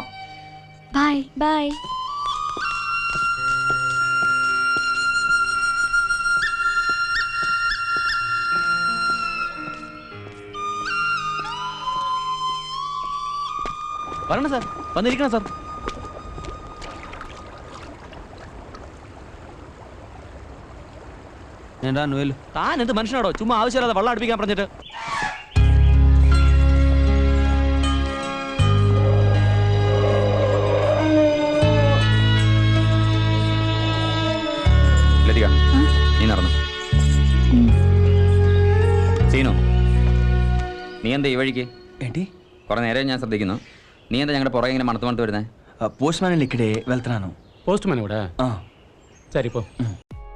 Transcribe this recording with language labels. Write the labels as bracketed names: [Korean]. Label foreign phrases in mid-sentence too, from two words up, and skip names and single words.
[Malayalam] ബൈ ബൈ. വരണം സാർ, വന്നിരിക്കണം സാർ. [Telugu] నేను రా, నువ్వు వెళ్ళు. [Malayalam] താൻ എന്ത് മനുഷ്യനാടോ ചുമ്മാ ആവശ്യമില്ലാതെ വെള്ളം അടുപ്പിക്കാൻ പറഞ്ഞിട്ട്. ലതിക നീ നടന്നു. സീനു, നീ എന്താ ഈ വഴിക്ക്? [Telugu] ఏంటి? [Malayalam] കുറെ നേരം ഞാൻ ശ്രദ്ധിക്കുന്നു. നീ എന്താ ഞങ്ങളുടെ പുറകെ ഇങ്ങനെ മണത്ത് മണത്ത് വരുന്നേ? [Telugu] పోస్ట్ మ్యాన్ ఇక్కడే వెళ్తున్నాను. పోస్ట్ మ్యాన్ కూడా సరిపో.